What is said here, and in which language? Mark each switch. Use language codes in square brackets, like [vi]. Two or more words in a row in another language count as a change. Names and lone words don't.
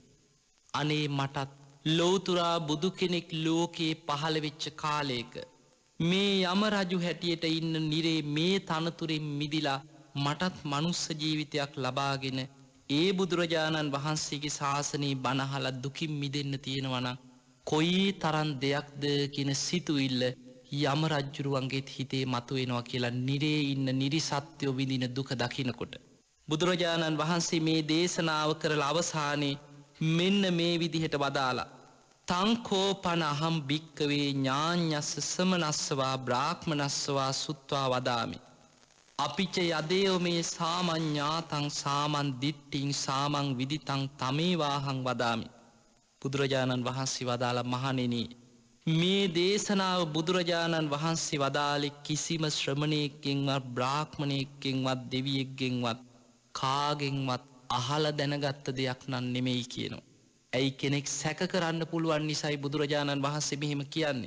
[si] අනේ මටත් ලෝතුරා බුදු කෙනෙක් ලෝකයේ පහළවෙච්ච කාලයක මේ යමරජු හැටියට ඉන්න නිරේ මේ තනතුරින් මිදිලා මටත් මනුස්ස ජීවිතයක් ලබාගෙන ඒ බුදුරජාණන් වහන්සේගේ ශාසනයේ බණහල දුකින් මිදෙන්න තියෙනවන කොයි තරන් දෙයක්ද කියන සිතුවිල්ල යමරජ්ජුරුවන්ගේත් හිතේ මතුවෙනවා කියලා නිරේ ඉන්න නිරිසත්‍යයෝ විදින දුක දකිනකොට. බුදුරජාණන් වහන්සේ මේ දේශනාව කරල අවසානයේ මෙන්න මේ විදිහට වදාලා. [pi] තංකෝපන අහම් භික්කවේ ඥාඥස්ස සමනස්සවා බ්‍රාහ්මනස්සවා සුත්වා වදාමි. අපිච යදයෝ මේ සාමඥ්ඥාතං සාමන් දිට්ටිං සාමං විදිතං තමේවාහං වදාමි. [si] බුදුරජාණන් වහන්සේ වදාළ මහණෙනි මේ දේශනාව බුදුරජාණන් වහන්සේ වදාළෙ කිසිම ශ්‍රමණයකින්වත් බ්‍රාහ්මණයකින්වත් දෙවියෙක්ගෙන්වත් කාගෙන්වත් අහල දැනගත්ත දෙයක් නන් නෙමෙයි කියනවා. ඇයි කෙනෙක් සැක කරන්න පුළුවන් නිසයි බුදුරජාණන් වහන්සේ මෙහෙම කියන්නේ.